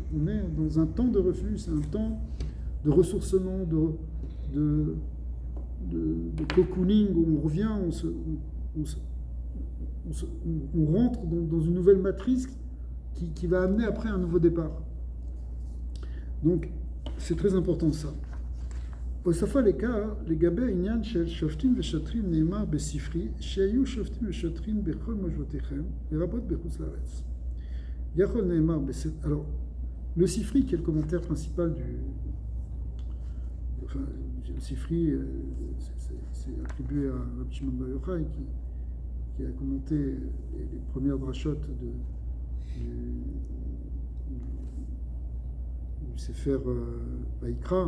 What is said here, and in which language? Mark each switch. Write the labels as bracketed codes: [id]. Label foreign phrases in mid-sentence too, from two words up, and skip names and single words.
[fr] On est dans un temps de refuge, c'est un temps de ressourcement, de cocooning, où on revient, on rentre dans une nouvelle matrice qui va amener après un nouveau départ. Donc c'est très important ça. [he] הוספה לכך לגבי העניין של שופטים ושוטרים נאמר בספרי שהיו שופטים ושוטרים בכל מושבותיכם לרבות בחוץ לארץ. יכול נאמר בספר... [fr] Alors, le Sifri qui est le commentaire principal le Sifri c'est attribué à Rabbi Shimon Bar Yochai qui a commenté les premières drachotes du [he] ספר ויקרא.